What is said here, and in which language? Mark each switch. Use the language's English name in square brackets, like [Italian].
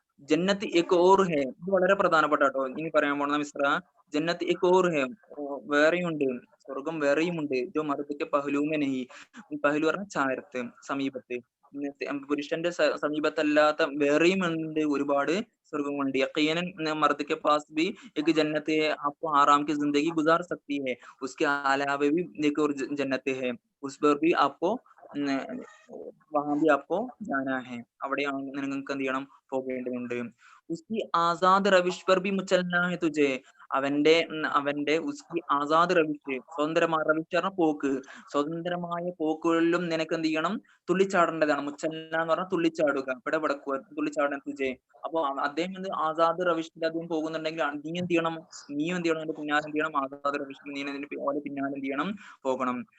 [Hindi] ജന്നത്ത് എക് or ഹെ, [Malayalam] ഇത് വളരെ പ്രധാനപ്പെട്ട കേട്ടോ, ഇനി പറയാൻ പോണ മിസ്ര. [Hindi] ജന്നത്ത് എക് ഓർ ഹെ, [Malayalam] വേറെയുണ്ട്, സ്വർഗം വേറെയുമുണ്ട്. [Hindi] ജോ മർദ് പഹ്ലൂമെ നെഹി, [Malayalam] പഹ്ലു പറഞ്ഞ ചാരത്ത്, സമീപത്ത്, പുരുഷന്റെ സമീപത്തല്ലാത്ത വേറെയും ഉണ്ട് ഒരുപാട് സ്വർഗമുണ്ട്. [Hindi] യഖീനൻ മർദ് के पास भी एक जन्नत है, आपको आराम की जिंदगी गुजार सकती है, उसके अलावा भी एक और जन्नत है, उस पर भी आपको वहां भी आपको जाना है, [Malayalam] അവിടെ നിങ്ങൾക്ക് എന്ത് ചെയ്യണം, പോകേണ്ടതുണ്ട്. [Hindi] ഉസ്കി ആസാദ് റവിഷ് പർ ഭി മുചൽനാ ഹെ തുജെ, [Malayalam] അവന്റെ ഉസ്കി ആസാദ് റവിഷ്, സ്വതന്ത്രമായ റവിഷ് പറഞ്ഞ പോക്ക്, സ്വതന്ത്രമായ പോക്കുകളിലും നിനക്ക് എന്ത് ചെയ്യണം, തുള്ളിച്ചാടേണ്ടതാണ്. മുച്ചല്ല എന്ന് പറഞ്ഞാൽ തുള്ളിച്ചാടുക, ഇവിടെ വിടക്കുക, തുള്ളിച്ചാടാൻ തുജെ. അപ്പൊ അദ്ദേഹം ആസാദ് റവിഷിൽ അദ്ദേഹം പോകുന്നുണ്ടെങ്കിൽ നീ എന്ത് ചെയ്യണം, അതിന്റെ പിന്നാലെ എന്ത് ചെയ്യണം, ആസാദ് റവിഷിൽ നീ അതിന്റെ പിന്നാലെ എന്ത് ചെയ്യണം, പോകണം.